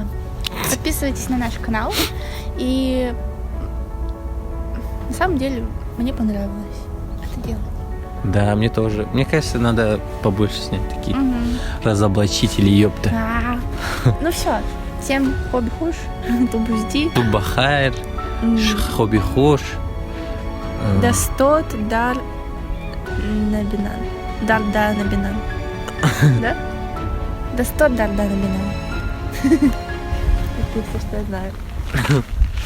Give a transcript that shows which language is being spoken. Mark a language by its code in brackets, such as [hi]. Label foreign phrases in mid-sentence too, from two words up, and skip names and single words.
[ru] Подписывайтесь на наш канал. И на самом деле мне понравилось это делать. Да, мне тоже. Мне кажется, надо побольше снять таких разоблачителей, ёпта. Ну все. Всем [tg] хобби хуш, тубузди. Тубахайр, хобби хуш. Дастот дар набинан. Дар да набинан. Да? Дастот дар да набинан. [ru] Это все, что я знаю.